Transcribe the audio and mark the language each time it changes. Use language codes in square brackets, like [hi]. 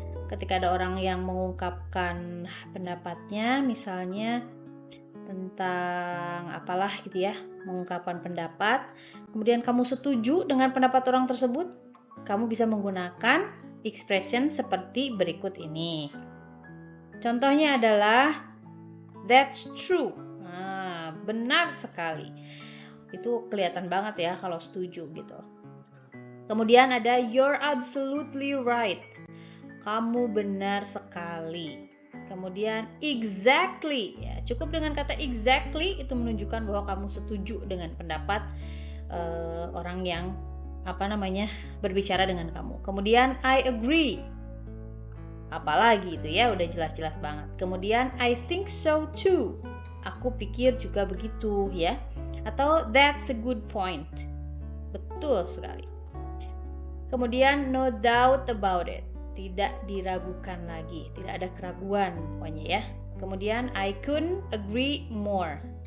[id] Ketika ada orang yang mengungkapkan pendapatnya, misalnya tentang apalah gitu ya, mengungkapkan pendapat, kemudian kamu setuju dengan pendapat orang tersebut, kamu bisa menggunakan expression seperti berikut ini. Contohnya adalah [en] that's true. [id] Benar sekali. Itu kelihatan banget ya kalau setuju gitu. Kemudian ada [en] you're absolutely right. [id] Kamu benar sekali. Kemudian exactly. Ya, cukup dengan kata exactly itu menunjukkan bahwa kamu setuju dengan pendapat orang yang berbicara dengan kamu. Kemudian [en] I agree. [id] Apalagi itu ya, udah jelas-jelas banget. Kemudian [en] I think so too. [id] Aku pikir juga begitu ya. Atau [en] that's a good point. [id] Betul sekali. Kemudian [en] no doubt about it. [id] Tidak diragukan lagi. Tidak ada keraguan pokoknya ya. Kemudian [en] I couldn't agree more.